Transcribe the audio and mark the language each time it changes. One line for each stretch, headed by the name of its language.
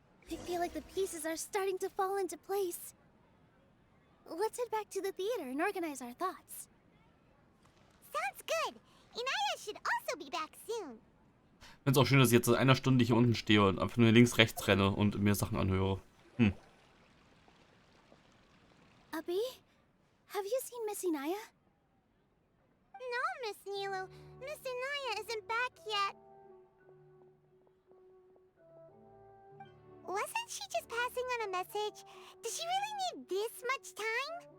English: I feel like the pieces are starting to fall into place. Let's head back to the theater and organize our thoughts. Sounds good. Inaya should also be back soon.
German: Ich finde es auch schön, dass ich jetzt in einer Stunde hier unten stehe und einfach nur links, rechts renne und mir Sachen anhöre.
English: Abi, have you seen Miss Inaya? No, Miss Nilu. Miss Inaya isn't back yet. Wasn't she just passing on a message? Does she really need this much time?